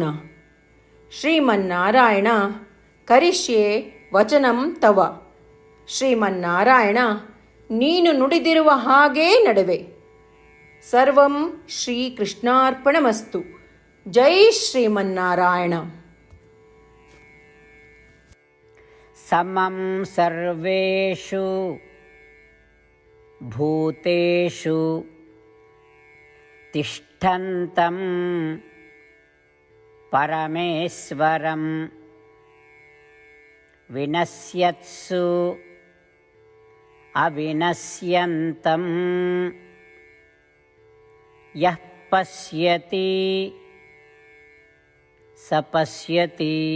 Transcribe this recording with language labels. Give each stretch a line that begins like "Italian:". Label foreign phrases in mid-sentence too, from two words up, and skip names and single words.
Sanskrit: ಶ್ರೀಮನ್ನಾರಾಯಣ, ಕರಿಷ್ಯೆ ವಚನಂ ತವ.
Kannada: ಶ್ರೀಮನ್ನಾರಾಯಣ, ನೀನು ನುಡಿದಿರುವ ಹಾಗೇ ನಡೆವೆ.
Sanskrit: ಸರ್ವಂ ಶ್ರೀಕೃಷ್ಣಾರ್ಪಣಮಸ್ತು. ಜೈ ಶ್ರೀಮನ್ನಾರಾಯಣ. ಸಮಂ ಸರ್ವೇಷು ಭೂತೇಷು ತಿಷ್ಠಂತಂ ಪರಮೇಶ್ವರಂ ವಿನಶ್ಯತ್ಸು ಅವಿನಶ್ಯಂತಂ ಯಃ ಪಶ್ಯತಿ ಸ ಪಶ್ಯತಿ.